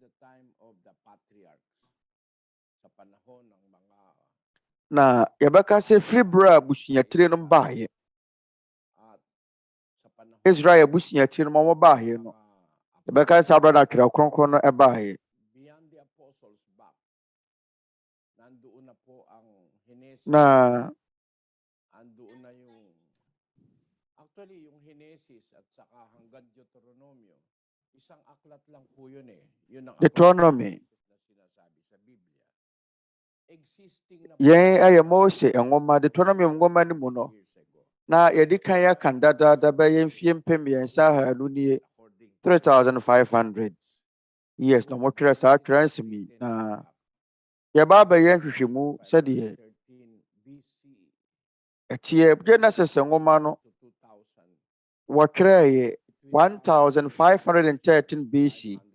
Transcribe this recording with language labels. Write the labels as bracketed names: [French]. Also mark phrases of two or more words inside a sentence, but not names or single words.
[Akan] Na yɛbɛka sɛ firi berɛ a abusuatire no baayɛ. Israel abusuatire no ma wɔn baayɛ no. Yɛbɛka sɛ abra na Twerɛ Kronkron no ɛbaayɛ. Na [Filipino] actually yung Genesis at saka hanggang Deuteronomio, isang aklat lang po yun eh. Yun ang Deuteronomy. na sinasabi sa Biblia. Existing na [Akan] Yɛn ayɛ Mose nwoma Deuteronomy nwoma no mu no. Na yɛdi kan yɛ kan dadaada bɛyɛ mfie mpem mmiɛnsa ahaanu nie 3,500 years na motwerɛ saa twerɛ nsɛm yi. Na yɛba abɛyɛ nhwehwɛmu sɛdeɛ ɛteɛ Genesis nwoma no wɔtwerɛeɛ 1513 BC.